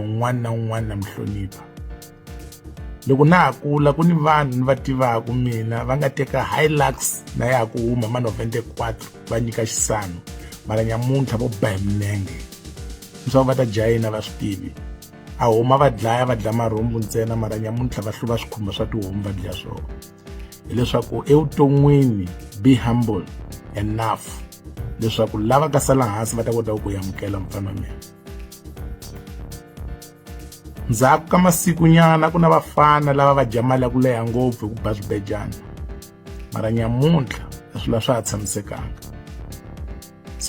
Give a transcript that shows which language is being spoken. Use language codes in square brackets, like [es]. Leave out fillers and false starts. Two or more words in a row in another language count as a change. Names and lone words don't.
[ts] un'wana na un'wana na mihlonipha loko na ha kula ku ni vanhu ni va tivaka mina va nga teka Hilux na ya ku huma ma 94 va nyika xisano mara nyamuntlha vo ba hi milenge swa va ta jayina va swi tivi a huma va dlaya marhumbu ntsena mara nyamuntlha va hluva swikhumba swa tihomu va dlaya swona hileswaku evuton'wini [en] be humble enough [ts] leswaku lava ka sala hansi va ta kota ku yamukela mfana mina ndzhaku ka masiku nyana ku na vafana lava va dya mali ya ku leha ngopfu hi ku ba swibejana mara nyamuntlha swilo swa ha tshamisekanga so